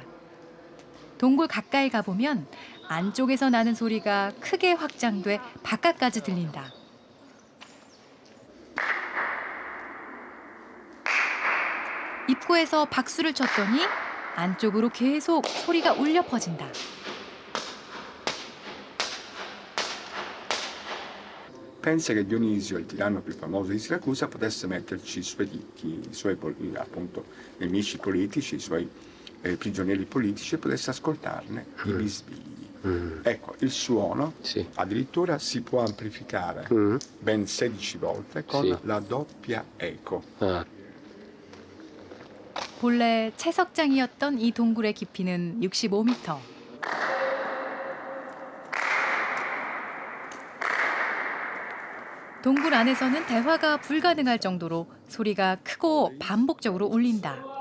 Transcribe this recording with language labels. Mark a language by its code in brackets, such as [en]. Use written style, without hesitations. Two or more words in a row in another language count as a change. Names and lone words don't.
[ko] 동굴 가까이 가보면 안쪽에서 나는 소리가 크게 확장돼 바깥까지 들린다. 입구에서 박수를 쳤더니 안쪽으로 계속 소리가 울려 퍼진다. [it] Pensa che Dionisio, il tiranno più famoso di Siracusa, potesse metterci i suoi ricchi, appunto, nemici politici, i suoi prigionieri politici e potesse ascoltarne i bisbigli. Ecco, il suono addirittura si può amplificare ben 16 volte con la doppia eco. [ko] 본래 채석장이었던 이 동굴의 깊이는 65m. 동굴 안에서는 대화가 불가능할 정도로 소리가 크고 반복적으로 울린다.